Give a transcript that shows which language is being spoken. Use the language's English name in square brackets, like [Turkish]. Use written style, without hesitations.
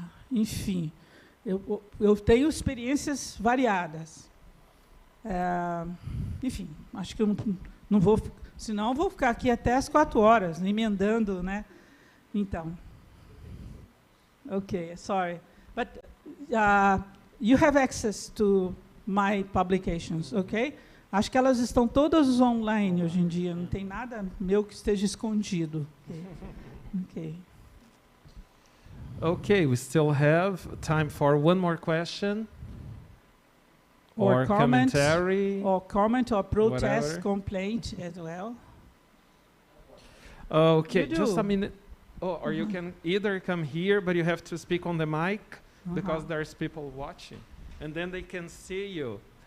[Portuguese] Enfim, eu tenho experiências variadas. Enfim, acho que eu não vou... Senão eu vou ficar aqui até as 4 horas, emendando, né? [English] Então. Okay, sorry. But you have access to my publications, okay? [Portuguese] Acho que elas estão todas online hoje em dia, não tem nada meu que esteja escondido. [English] Okay. Okay, we still have time for one more question. Or comment, commentary. Or comment or protest, whatever. Complaint as well. Okay, just a minute. Oh, or you can either come here, but you have to speak on the mic because there's people watching, and then they can see you.